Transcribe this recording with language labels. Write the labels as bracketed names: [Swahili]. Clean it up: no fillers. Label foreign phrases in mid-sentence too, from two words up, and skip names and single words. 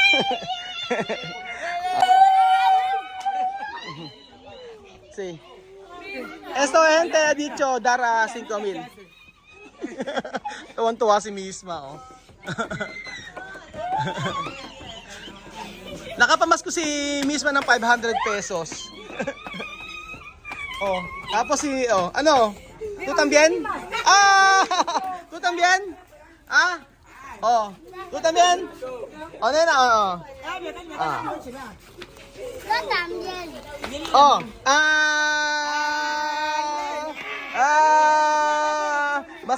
[Spanish] Sí. Esto gente ha dicho dar a 5,000. [Filipino] Tuwan-tuwa si misma, oh. Nakapamasko si misma ng 500 pesos. Oh, tapos ano? [Spanish] ¿Tú también? ¿Tú también? Oh, ¿tú también? Oh, nena, Yo también. [Filipino] Oh, mas